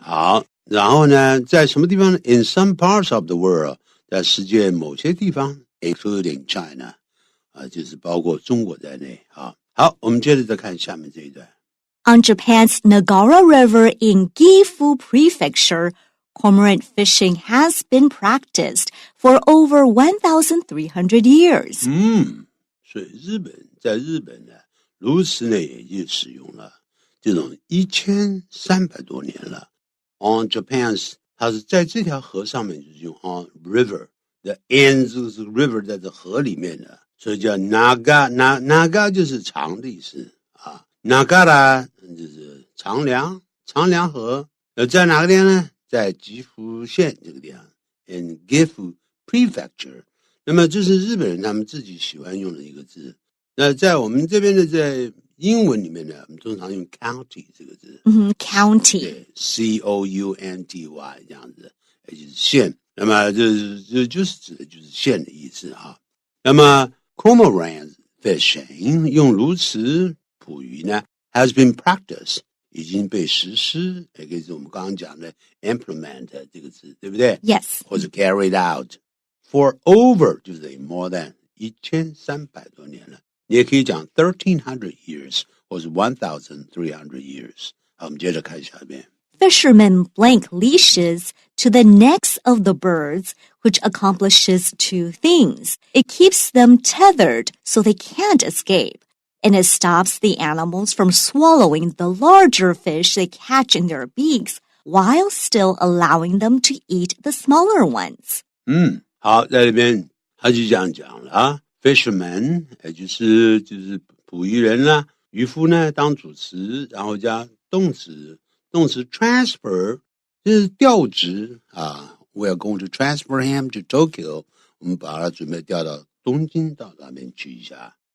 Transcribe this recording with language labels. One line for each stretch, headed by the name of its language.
Chinese: 好然后呢在什么地方呢
English: in some parts of the world
Chinese: 在世界某些地方
English: including China
Chinese: 就是包括中国在内好我们接着再看下面这一段
English: On Japan's Nagara River in Gifu Prefecture, cormorant fishing has been practiced for over 1,300 years.
Chinese: 所以在日本呢，如此呢也就使用了这种1300多年了。 On Japan's， 它是在这条河上面就是用 on river 的 in 这个 river 在这河里面的，所以叫 naga 就是长的意思啊 ，nagara 就是长梁河，在哪个地方呢？在吉福县这个地方 ，
English: in Gifu Prefecture。
Chinese: 那么这是日本人他们自己喜欢用的一个字。那在我们这边的在英文里面呢，我们通常用 county 这个字。
English: county。
Chinese: 对 ，C-O-U-N-T-Y 这样子，也就是县。那么就是指的就是县的意思哈。那么 cormorant fishing 用如此捕鱼呢
English: has been practiced
Chinese: 已经被实施，也可以是我们刚刚讲的 implement 这个字，对不对
English: ？Yes。
Chinese: 或者
English: carried out for over
Chinese: 就是等于
English: more than
Chinese: 1300多年了。你也可以讲1300 years 或是1300 years。好，我们接着看下面。
English: Fishermen blank leashes to the necks of the birds, which accomplishes two things. It keeps them tethered so they can't escape, and it stops the animals from swallowing the larger fish they catch in their beaks, while still allowing them to eat the smaller ones.
Chinese: 好，在这边他就这样讲了啊 ，fishermen 也就是捕鱼人啦，渔夫呢当主词，然后加动词 transfer 就是调职啊 ，
English: we are going to transfer him to Tokyo，
Chinese: 我们把他准备调到东京到那边去一下。